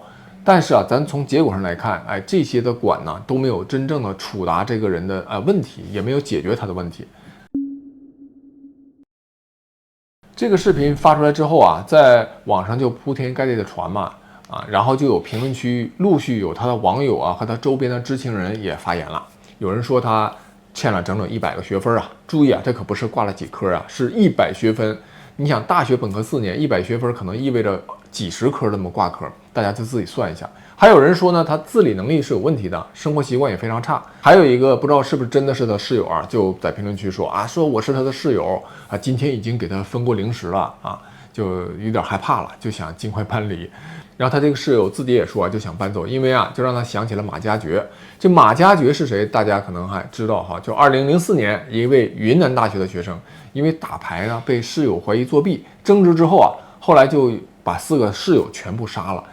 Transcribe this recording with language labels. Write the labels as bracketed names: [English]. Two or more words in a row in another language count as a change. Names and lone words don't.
[Chinese] 但是啊，咱從結果上來看，哎，這些的管呢都沒有真正的處答這個人的問題，也沒有解決他的問題。這個視頻發出來之後啊，在網上就鋪天蓋地的傳嘛，然後就有評論區陸續有他的網友啊和他周邊的知情人也發言了。有人說他欠了整整100個學分啊，注意啊，這可不是掛了幾科啊，是100學分。你想，大學本科4年，100學分可能意味着幾十科那麼掛科，大家就自己算一下。還有人說呢，他自理能力是有問題的，生活習慣也非常差。還有一個不知道是不是真的是他室友啊，就在評論區说啊，说我是他的室友啊，今天已經給他分過零食了啊，就有點害怕了，就想盡快搬離。然後他這個室友自己也說啊，就想搬走，因為啊，就讓他想起了馬加爵。這馬加爵是誰？大家可能還知道哈，就2004年一位雲南大學的學生，因為打牌呢被室友懷疑作弊，爭執之後啊，後來就把4個室友全部殺了。